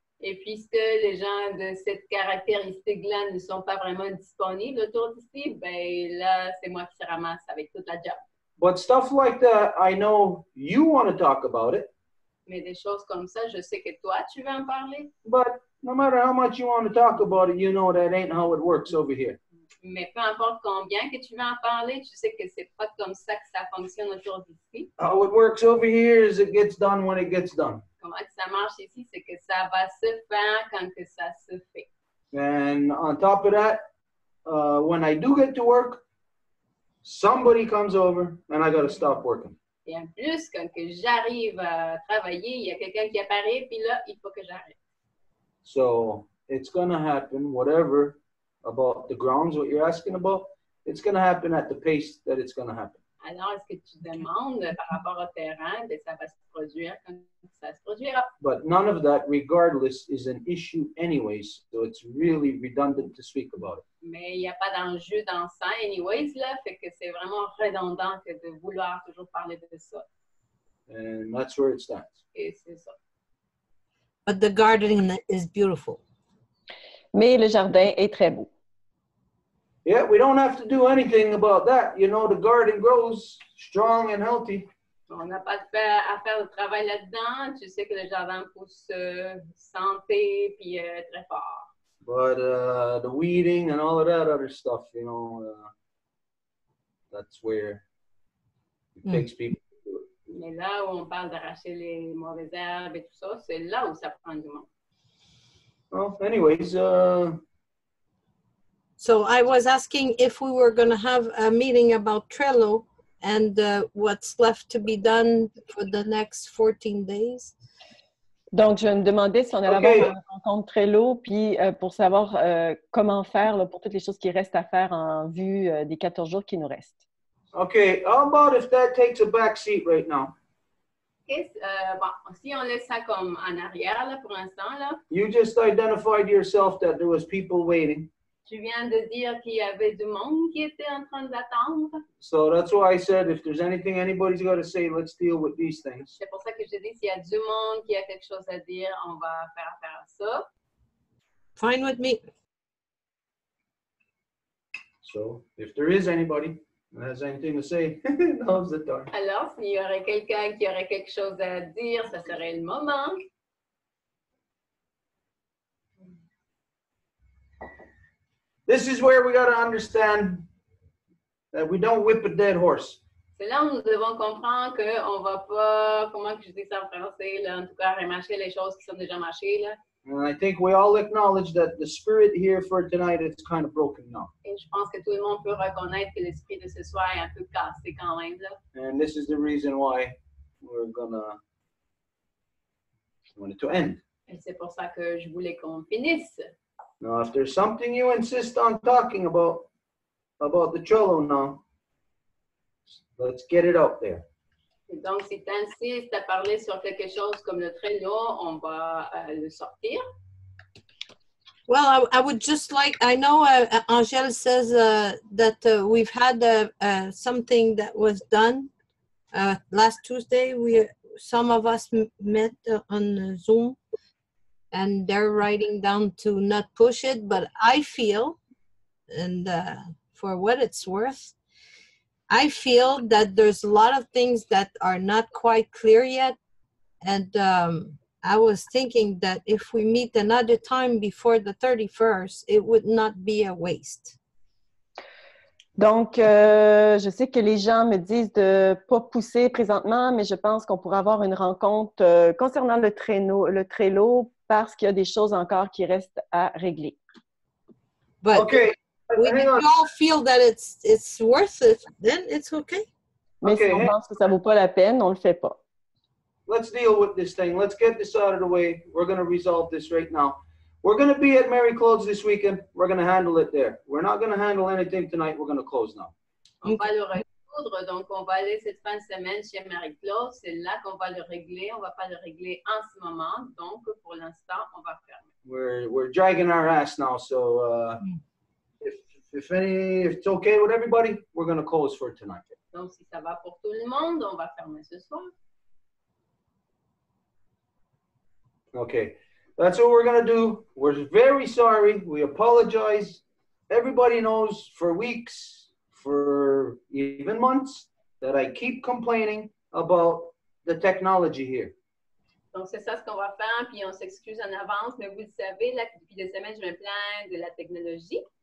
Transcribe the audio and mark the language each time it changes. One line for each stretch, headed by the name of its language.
French: Et puisque les gens de cette caractéristique-là ne sont pas vraiment disponibles autour d'ici, ben là, c'est moi qui se ramasse avec toute la job.
English: But stuff like that, I know you want to talk about it.
French: Mais des choses comme ça, je sais que toi, tu veux en parler.
English: But no matter how much you want to talk about it, you know that ain't how it works over here.
French: Mais peu importe combien que tu veux en parler, tu sais que c'est pas comme ça que ça fonctionne autour d'ici.
English: How it works over here is it gets done when it gets done.
French: Comment que ça marche ici, c'est que ça va se faire quand que ça se fait.
English: And on top of that, when I do get to work, somebody comes over and I got to stop working.
French: Et en plus, quand que j'arrive à travailler, il y a quelqu'un qui apparaît, puis là, il faut que j'arrête.
English: So it's going to happen, whatever about the grounds, what you're asking about, it's going to happen at the pace that it's going to happen.
French: Alors, est-ce que tu demandes par rapport au terrain, ben, ça va se produire quand ça se produira.
English: But none of that, regardless, is an issue anyways, so it's really redundant to speak about it.
French: Mais il n'y a pas d'enjeu dans ça, anyways, là, fait que c'est vraiment redondant que de vouloir toujours parler de ça.
English: And that's where it stands.
French: Et c'est ça.
English: But the gardening is beautiful.
French: Mais le jardin est très beau.
English: Yeah, we don't have to do anything about that. You know, the garden grows strong and healthy.
French: On n'a pas à faire le travail là-dedans. Tu sais que le jardin pousse santé puis très fort.
English: But the weeding and all of that other stuff, you know, that's where it takes people to do it.
French: Mais là où on parle d'arracher les mauvaises herbes et tout ça, c'est là où ça prend du monde.
English: Well, anyways, so I was asking if we were going to have a meeting about Trello and what's left to be done for the next 14 days.
French: Donc, je me demandais si on allait avoir une rencontre Trello, puis pour savoir comment faire là, pour toutes les choses qui restent à faire en vue des 14 jours qui nous restent.
English: Okay, how about if that takes a back seat right now?
French: Bon, si on laisse ça comme en arrière là, pour l'instant, là.
English: You just identified yourself that there was people waiting.
French: Tu viens de dire qu'il y avait du monde qui était en train d'attendre.
English: So that's why I said if there's anything anybody's got to say, let's deal with these things.
French: C'est pour ça que j'ai dit s'il y a du monde qui a quelque chose à dire, on va faire affaire à ça.
English: Fine with me. So if there is anybody that has anything to say, now's the time.
French: Alors, s'il y aurait quelqu'un qui aurait quelque chose à dire, ça serait le moment.
English: This is where we got to understand that we don't whip a dead horse.
French: C'est là où nous devons comprendre qu'on ne va pas, comment que je dis ça en français, là, en tout cas, remâcher les choses qui sont déjà mâchées. Là.
English: And I think we all acknowledge that the spirit here for tonight is kind of broken now.
French: Et je pense que tout le monde peut reconnaître que l'esprit de ce soir est un peu cassé quand même. Là.
English: And this is the reason why we're want it to end.
French: Et c'est pour ça que je voulais qu'on finisse.
English: Now, if there's something you insist on talking about the cello now, let's get it out there.
French: Et donc, si tu insistes à parler sur quelque chose comme le Trello, on va le sortir.
English: Well, I would just like, I know Angèle says that we've had something that was done last Tuesday. Some of us met on Zoom and they're writing down to not push it, but I feel, and for what it's worth, I feel that there's a lot of things that are not quite clear yet. And I was thinking that if we meet another time before the 31st, it would not be a waste.
French: Donc, je sais que les gens me disent de ne pas pousser présentement, mais je pense qu'on pourrait avoir une rencontre concernant le Trello parce qu'il y a des choses encore qui restent à régler.
English: But okay. If you all feel that it's worth it, then it's okay.
French: Mais okay, si on pense que ça vaut pas la peine, on le fait pas.
English: Let's deal with this thing. Let's get this out of the way. We're going to resolve this right now. We're going to be at Marie-Claude's this weekend. We're going to handle it there. We're not going to handle anything tonight. We're going to close now.
French: On va le résoudre, donc on va aller cette fin de semaine chez Marie-Claude. C'est là qu'on va le régler. On va pas le régler en ce moment. Donc, pour l'instant, on va fermer.
English: We're dragging our ass now, so if it's okay with everybody, we're going to close for tonight.
French: Donc, si ça va pour tout le monde, on va fermer ce soir.
English: Okay, that's what we're going to do. We're very sorry. We apologize. Everybody knows for weeks, for even months, that I keep complaining about the technology here.
French: Donc, c'est ça ce qu'on va faire, puis on s'excuse en avance, mais vous le savez, là, depuis des semaines, je me plains de la technologie.